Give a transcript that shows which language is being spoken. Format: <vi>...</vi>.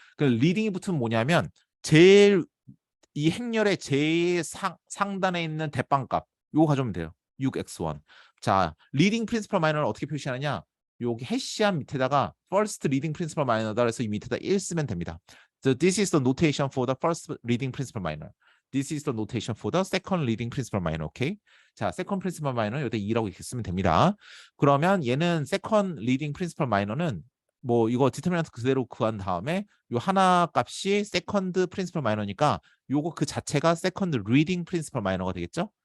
<ko>그 leading이 붙으면 뭐냐면 제일 이 행렬의 제일 상단에 있는 대빵값 요거 가져오면 돼요. 6x1. 자, leading principal minor을 어떻게 표시하느냐? 여기 해시한 밑에다가 first leading principal minor다 그래서 이 밑에다 1 쓰면 됩니다.</ko> <en>So this is the notation for the first leading principal minor. This is the notation for the second leading principal minor. Okay?</en> <ko>자, second principal minor 여기다 2라고 이렇게 쓰면 됩니다. 그러면 얘는 second leading principal minor는 뭐 이거 디터미넌트 그대로 구한 다음에 요 하나 값이 second principal minor니까 요거 그 자체가 second leading principal minor가 되겠죠?</ko>